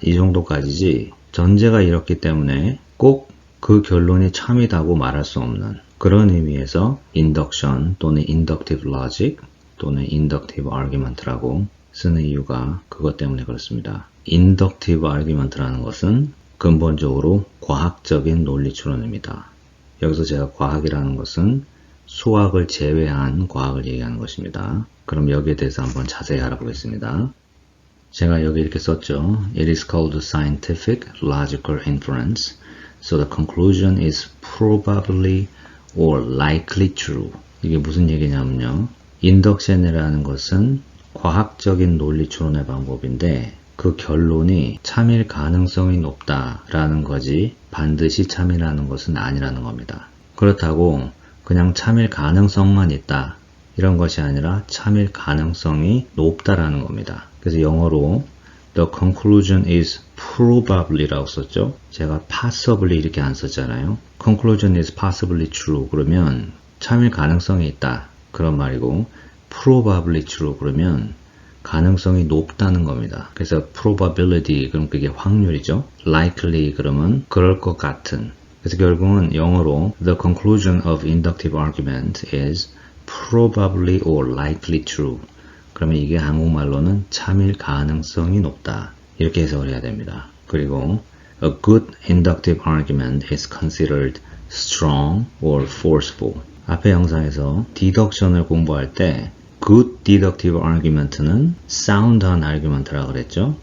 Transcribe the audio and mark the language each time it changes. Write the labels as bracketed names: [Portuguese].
[Korean] 이 정도까지지 전제가 이렇기 때문에 꼭 그 결론이 참이다고 말할 수 없는 그런 의미에서 인덕션 또는 인덕티브 로직 또는 인덕티브 아규먼트라고 쓰는 이유가 그것 때문에 그렇습니다. 인덕티브 아규먼트라는 것은 근본적으로 과학적인 논리 추론입니다. 여기서 제가 과학이라는 것은 수학을 제외한 과학을 얘기하는 것입니다. 그럼 여기에 대해서 한번 자세히 알아보겠습니다. 제가 여기 이렇게 썼죠. [English] It is called scientific logical inference. So the conclusion is probably or likely true. [Korean] 이게 무슨 얘기냐면요. 인덕션이라는 것은 과학적인 논리 추론의 방법인데 그 결론이 참일 가능성이 높다라는 거지 반드시 참이라는 것은 아니라는 겁니다. 그렇다고 그냥 참일 가능성만 있다 이런 것이 아니라 참일 가능성이 높다라는 겁니다. 그래서 영어로 [English] The conclusion is probably [Korean] 라고 썼죠. 제가 possibly 이렇게 안 썼잖아요. [English] Conclusion is possibly true [Korean] 그러면 참일 가능성이 있다 그런 말이고 [English] probably true [Korean] 그러면 가능성이 높다는 겁니다. 그래서 probability 그럼 그게 확률이죠. likely 그러면 그럴 것 같은. 그래서 결국은 영어로 [English] the conclusion of inductive argument is probably or likely true. [Korean] 그러면 이게 한국말로는 참일 가능성이 높다. 이렇게 해석을 해야 됩니다. 그리고 [English] a good inductive argument is considered strong or forceful. [Korean] 앞의 영상에서 디덕션을 공부할 때 [English] good deductive argument [Korean] 는 sound한 argument라고 그랬죠.